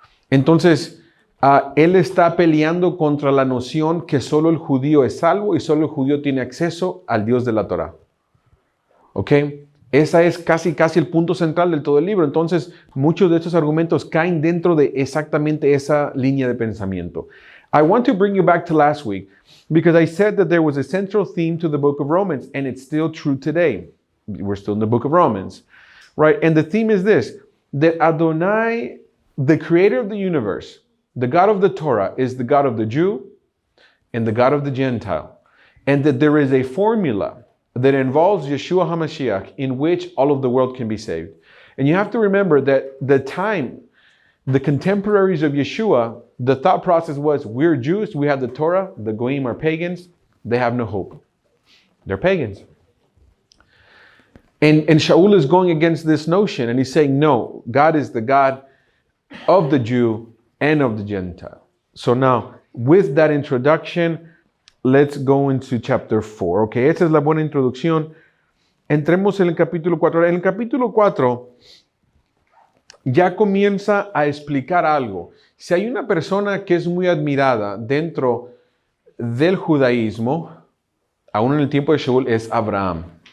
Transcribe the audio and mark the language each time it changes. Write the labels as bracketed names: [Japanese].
[Spanish] Entonces, él está peleando contra la noción que solo el judío es salvo y solo el judío tiene acceso al Dios de la Torah. ¿Ok? Esa es casi el punto central de todo el libro. Entonces, muchos de estos argumentos caen dentro de exactamente esa línea de pensamiento. [English] I want to bring you back to last week because I said that there was a central theme to the book of Romans, and it's still true today. We're still in the book of Romans, right? And the theme is this, that Adonai, the creator of the universe, the God of the Torah, is the God of the Jew and the God of the Gentile, and that there is a formula that involves Yeshua HaMashiach in which all of the world can be saved. And you have to remember that the contemporaries of Yeshua, the thought process was, we're Jews, we have the Torah, the Goyim are pagans, they have no hope. They're pagans. And Shaul is going against this notion, and he's saying, no, God is the God of the Jew and of the Gentile. So now, with that introduction, let's go into chapter 4. [Spanish] Ok, esa es la buena introducción. Entremos en el capítulo 4. En el capítulo 4 ya comienza a explicar algo. Si hay una persona que es muy admirada dentro del judaísmo, aún en el tiempo de Shaul, es Abraham.